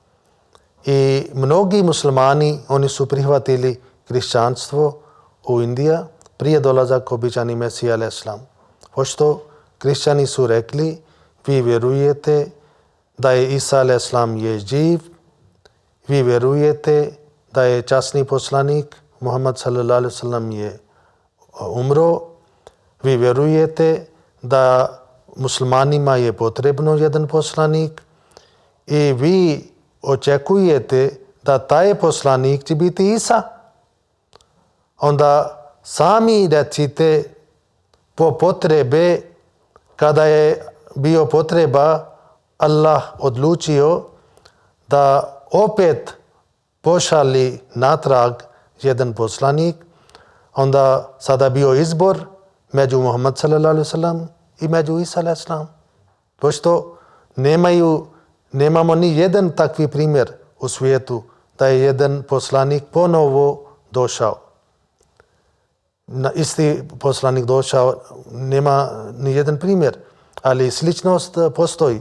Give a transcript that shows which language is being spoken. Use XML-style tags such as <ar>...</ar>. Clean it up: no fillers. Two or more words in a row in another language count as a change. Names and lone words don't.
<bs>I mnogi muslimani, oni su prihvatili kršćanstvo u Indiji prije dolazak običani Mesija a.s. Pošto kršćani su rekli: vi vjerujete da je Isa a.s. je živ, vi vjerujete da je časni poslanik Muhammad</bs> <ar>صلى الله عليه وسلم</ar> <bs>je umro, vi vjerujete da muslimanima je potrebno jedan poslanik i vi očekujete da taj poslanik će biti Isa. Onda sami recite po potrebe, kada je bio potreba, Allah odlučio da opet pošali natrag jedan poslanik, onda sada bio izbor među Muhammad</bs> <ar>صلى الله عليه وسلم</ar> <bs>i među Isa</bs> <ar>عليه السلام.</ar> <bs>Pošto nemamo ni jedan takvi primjer u svijetu da je jedan poslanik ponovo došao. Isti poslanik došao, nema ni jedan primjer, ali sličnost postoji.</bs>